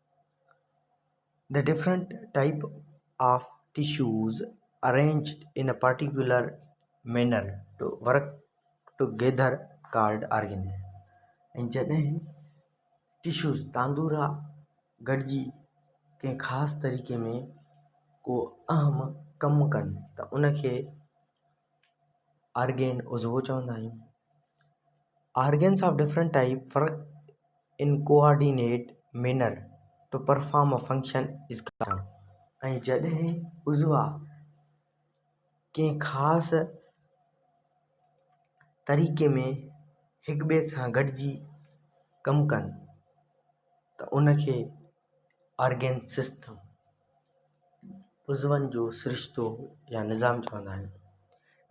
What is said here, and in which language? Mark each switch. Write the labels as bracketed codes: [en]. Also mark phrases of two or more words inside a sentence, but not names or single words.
[en] The different type of tissues arranged in a particular manner to work together called organ. [sd] ऐं जॾहिं टिश्यूज़ तांदूरा गॾिजी कंहिं ख़ासि तरीक़े में को अहम कमु कनि त उनखे ऑर्गेन उज़वो चवंदा आहियूं। [en] Organs of different type work in coordinate manner to perform a function is called। [sd] ऐं जॾहिं उज़वा कंहिं ख़ासि तरीक़े में हिक ॿिए सां गॾिजी कमु कनि त उनखे [en] organ system, [sd] उज़वनि जो सिरिश्तो या निज़ाम चवंदा आहिनि।